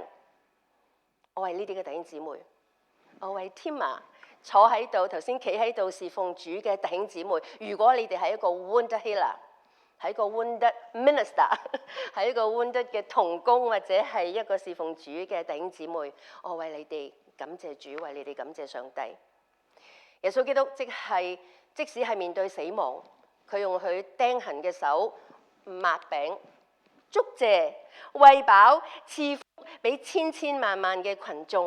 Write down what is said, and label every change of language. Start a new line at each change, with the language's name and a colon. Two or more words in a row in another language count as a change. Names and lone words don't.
Cantonese: 我為呢啲嘅弟兄姊妹，我為 Tima 坐喺度，頭先企喺度侍奉主嘅弟兄姊妹，如果你哋係一個
English: wounded healer，
Cantonese: 係一個
English: wounded minister，
Cantonese: 係一個 wounded 嘅同工，或者係一個侍奉主嘅弟兄姊妹，我為你哋感謝主，為你哋感謝上帝。耶穌基督即使係面對死亡，佢用佢釘痕嘅手擘餅，祝謝餵飽賜福俾千千萬萬嘅群眾。